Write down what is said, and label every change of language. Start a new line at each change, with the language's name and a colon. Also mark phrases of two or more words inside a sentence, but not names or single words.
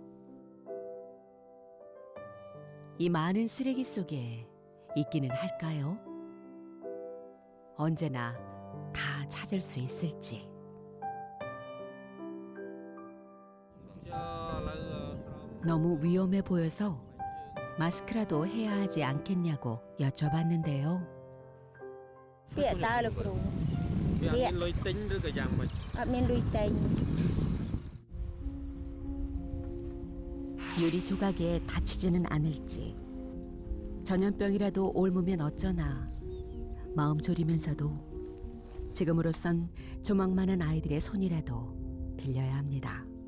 Korean: 이 많은 쓰레기 속에 있기는 할까요? 언제나 다 찾을 수 있을지. 너무 위험해 보여서 마스크라도 해야 하지 않겠냐고 여쭤봤는데요.
Khmer: ពាក្យតើលោកគ្រូ វាអត់មានលុយទិញឬក៏យ៉ាងម៉េច អត់មានលុយទិញ
Korean: 유리 조각에 다치지는 않을지, 전염병이라도 옮으면 어쩌나 마음 졸이면서도 지금으로선 조망 많은 아이들의 손이라도 빌려야 합니다.